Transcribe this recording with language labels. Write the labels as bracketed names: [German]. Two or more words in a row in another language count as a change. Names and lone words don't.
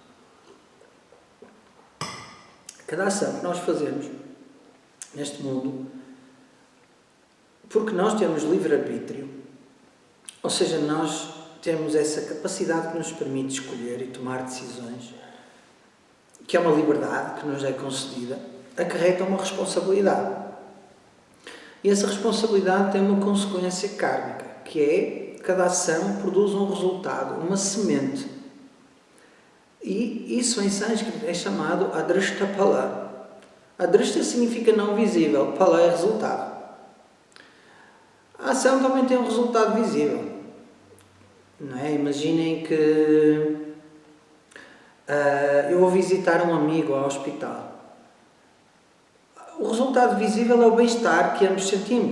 [Portuguese] Cada ação que nós fazemos neste mundo, porque nós temos livre-arbítrio, ou seja, nós temos essa capacidade que nos permite escolher e tomar decisões, que é uma liberdade que nos é concedida, acarreta uma responsabilidade. E essa responsabilidade tem uma consequência kármica, que é: cada ação produz um resultado, uma semente. E isso em sânscrito é chamado [Sanskrit] अदृष्ट फल. [Portuguese] Adrashta significa não visível, phala é resultado. A ação também tem um resultado visível. Não é? Imaginem que eu vou visitar um amigo ao hospital. O resultado visível é o bem-estar que ambos sentimos.